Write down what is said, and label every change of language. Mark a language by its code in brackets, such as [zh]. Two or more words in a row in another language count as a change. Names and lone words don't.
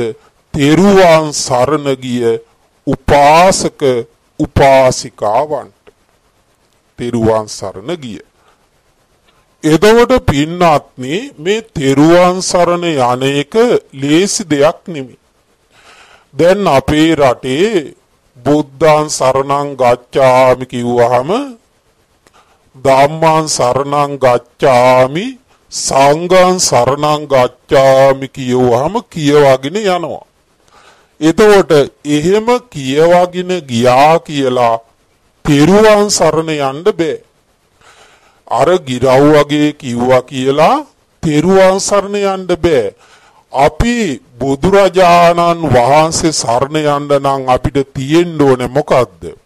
[si] තෙරුවන් සරණ ගිය උපාසක උපාසිකාවන්ට. තෙරුවන් සරණ ගිය. එතකොට පින්නත්නි, මේ තෙරුවන් සරණ යන එක ලේසි දෙයක් නෙමෙයි. දැන් අපේ රටේ [pi] බුද්ධං සරණං ගච්ඡාමි [si] කිව්වහම, [pi] ධම්මං සරණං ගච්ඡාමි, සංඝං සරණං ගච්ඡාමි [si] කියවහම කියවගෙන යනවා. එතකොට එහෙම කියවගෙන ගියා කියලා තෙරුවන් සරණ යන්න බෑ. අර ගිරව් වගේ කිව්වා කියලා තෙරුවන් සරණ යන්න බෑ. අපි බුදුරජාණන් වහන්සේ සරණ යන්න නම් අපිට තියෙන්න ඕනේ මොකද්ද?